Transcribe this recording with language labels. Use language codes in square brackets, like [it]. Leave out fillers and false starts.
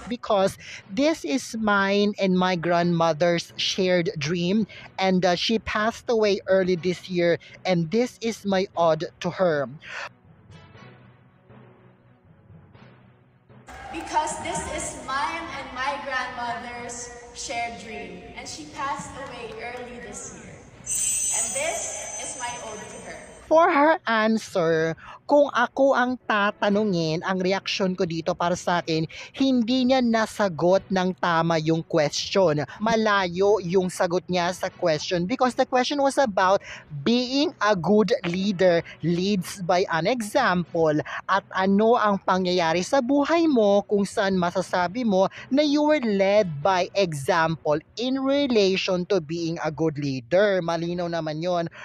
[en] Because this is mine and my grandmother's shared dream, and she passed away early this year, and this is my ode to her. Because this is mine and my grandmother's shared dream, and she passed away early this year. And this is my ode to her. For her answer, [tl] kung ako ang tatanungin, ang reaksyon ko dito para sa akin, hindi niya nasagot ng tama yung question. Malayo yung sagot niya sa [en] question because the question was about being a good leader leads by an example, [tl] at ano ang pangyayari sa buhay mo kung saan masasabi mo na [en] you were led by example in relation to being a good leader. [tl] Malinaw naman yon.